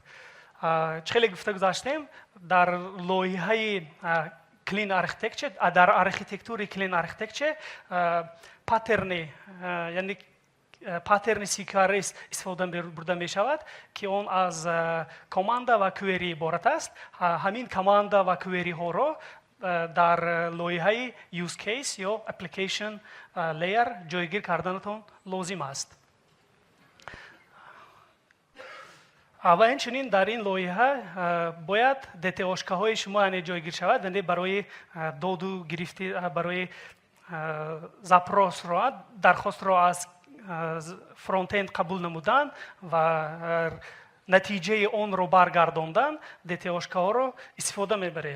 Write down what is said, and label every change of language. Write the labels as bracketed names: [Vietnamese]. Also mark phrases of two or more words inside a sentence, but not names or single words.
[Persian] خیلی گفته گذاشتیم در لایحه [English] clean architecture, [Persian] در [English] architecture clean architecture pattern [Persian] یعنی [English] pattern CQRS [Persian] استفاده برده می شود که اون از کاماند و کوئری عبارت است. همین کاماند و کوئری ها را [Tajik] дар лоиҳаи [English] use case [Tajik] ё [English] application layer [Tajik] ҷойгир карданатон лозим аст. ва инчунин дар ин лоиҳа бояд ДТОшкаҳои шумо яъне ҷойгир шавад, яъне барои доду гирифти, барои запросро, дархостро аз фронтенд қабул намудан ва натиҷаи онро баргардондан ДТОшкаҳоро истифода мебаред.